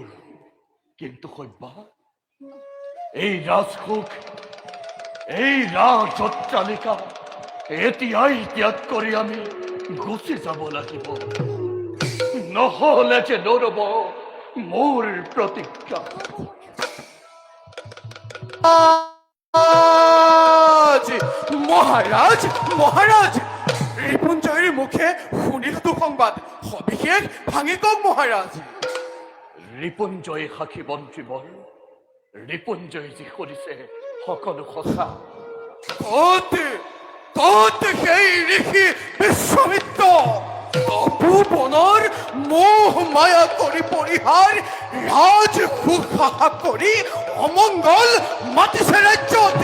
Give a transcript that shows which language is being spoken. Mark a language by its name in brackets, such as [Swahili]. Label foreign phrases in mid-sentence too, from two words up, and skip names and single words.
[Assamese] কিন্তু সভ্যা এই ৰাজসুখ, এই ৰাজঅট্টালিকা এতিয়াই ত্যাগ কৰি আমি গুচি যাব লাগিব, নহলে যে নৰব মোৰ প্ৰতিজ্ঞা। মহারাজ মহারাজ ৰিপুঞ্জয়ৰ মুখে শুনিলো সংবাদ, সবিশেষ ভাঙি কওক মহাৰাজ। ৰিপুঞ্জয় সাক্ষী মন্ত্ৰী বৰ, ৰিপুঞ্জয় যি কৰিছে সকলো সঁচা। কত সেই ঋষি বিশ্বামিত্ৰ তপোবনৰ মোহ মায়া কৰি পৰিহাৰ ৰাজ সুখ কৰি অমংগল মাতিছে ৰাজ্যত।